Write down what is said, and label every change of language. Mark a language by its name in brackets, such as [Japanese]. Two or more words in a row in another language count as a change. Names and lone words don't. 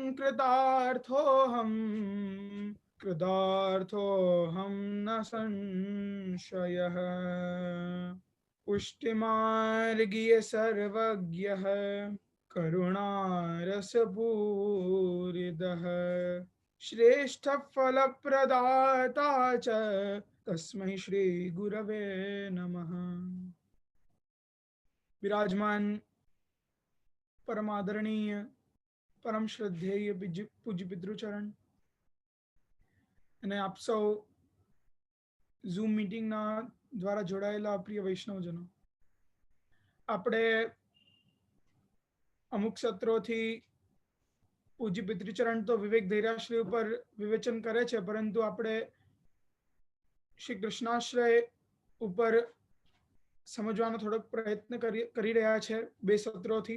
[Sanskrit] कृतार्थोऽहं न संशयः पुष्टिमार्गीय सर्वज्ञः करुणारसपूरितः श्रेष्ठ फल प्रदाता च तस्मै श्री गुरवे नमः। विराजमान परम आदरणीय परम श्रद्धेय पूज्य पितृचरण [Gujarati] અને આપ સૌ ઝૂમ મીટિંગના દ્વારા જોડાયેલા પ્રિય વૈષ્ણવજનો, આપણે અમુક સત્રોથી પૂજ્ય પિતૃચરણ તો વિવેક ધૈર્યાશ્રય ઉપર વિવેચન કરે છે, પરંતુ આપણે શ્રી કૃષ્ણાશ્રય ઉપર સમજવાનો થોડોક પ્રયત્ન કરી રહ્યા છે 2 સત્રોથી.